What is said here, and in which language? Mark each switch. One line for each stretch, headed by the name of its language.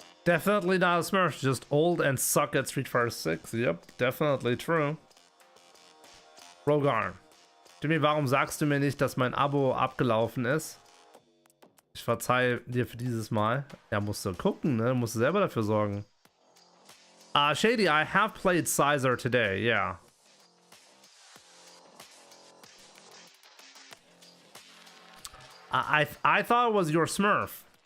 English: Definitely not a Smurf, just old and suck at Street Fighter 6. Yep, definitely true. Rogar.
German: Timmy, warum sagst du mir nicht, dass mein Abo abgelaufen ist? Ich verzeihe dir für dieses Mal. Ja, musst du gucken, ne? Musst du selber dafür sorgen.
English: Shady, I have played Sizer today, yeah. I thought it was your Smurf.